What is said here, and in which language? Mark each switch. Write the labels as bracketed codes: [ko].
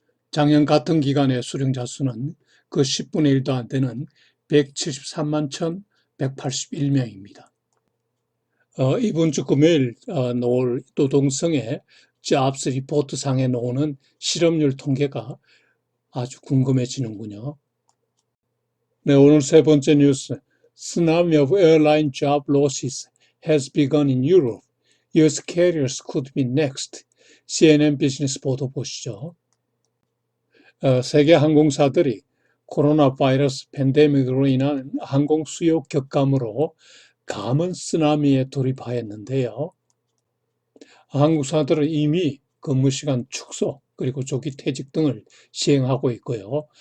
[ko] 작년 같은 기간의 수령자 수는 그 10분의 1도 안 되는 173만 1,181명입니다. 이번 주 금요일 나올 노동성의 잡스 리포트 상에 나오는 실업률 통계가 아주 궁금해지는군요. 네, 오늘 세 번째 뉴스. [en] Tsunami of airline job losses has begun in Europe. US carriers could be next. [ko] CNN 비즈니스 보도 보시죠. 세계 항공사들이 코로나 바이러스 팬데믹으로 인한 항공 수요 격감으로 감은 쓰나미에 돌입하였는데요. 항공사들은 이미 근무시간 축소 그리고 조기 퇴직 등을 시행하고 있고요.